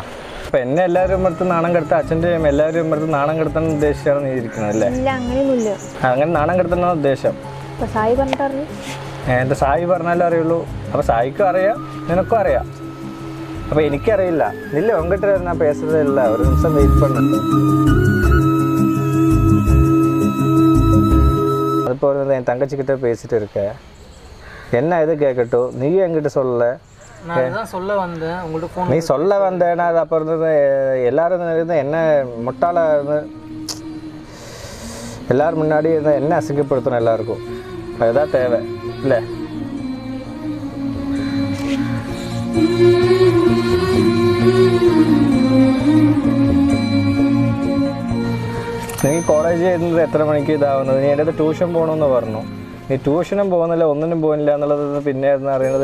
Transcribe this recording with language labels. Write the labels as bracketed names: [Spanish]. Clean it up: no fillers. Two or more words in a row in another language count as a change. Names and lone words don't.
[Malayalam] അപ്പം എന്നെ എല്ലാവരും അടുത്ത് നാണം കെടുത്ത അച്ഛൻ്റെയും എല്ലാവരും അടുത്ത് നാണം കെടുത്താൻ ഉദ്ദേശിച്ചാണ് നീ ഇരിക്കുന്നത് അല്ലേ? അങ്ങനെ നാണം കെടുത്തണ ഉദ്ദേശം. എൻ്റെ സായി പറഞ്ഞാലും അറിയുള്ളൂ. അപ്പം സായിക്കും അറിയാം, നിനക്കും അറിയാം. അപ്പം എനിക്കറിയില്ല. [Tamil] ഇല്ല, ഉங்ககிட்ட நான் பேசுறதே இல்லை. ஒரு நிமிஷம் வெயிட் பண்ணு. அதுபோல் என் தங்கச்சிக்கிட்ட பேசிட்டு இருக்க. என்ன இது கேட்கட்டும், நீ என்கிட்ட சொல்லல. சொல்ல வந்தேன் உங்கள்கிட்ட. நீ சொல்ல வந்தேன்னா அது அப்போ இருந்தது எல்லாரும் இருந்து என்ன முட்டாள இருந்து எல்லாரும் முன்னாடி இருந்தால் என்ன அசிங்கப்படுத்தணும் எல்லாருக்கும். அதுதான் தேவை இல்லை? [Malayalam] നീ കോളേജിൽ ഇരുന്നത് എത്ര മണിക്ക് ഇതാവുന്നത്? നീ എൻ്റെ അടുത്ത് ട്യൂഷൻ പോകണമെന്ന് പറഞ്ഞു. നീ ട്യൂഷനും പോകുന്നില്ല, ഒന്നിനും പോകുന്നില്ല എന്നുള്ളത് പിന്നെ അറിയണത്.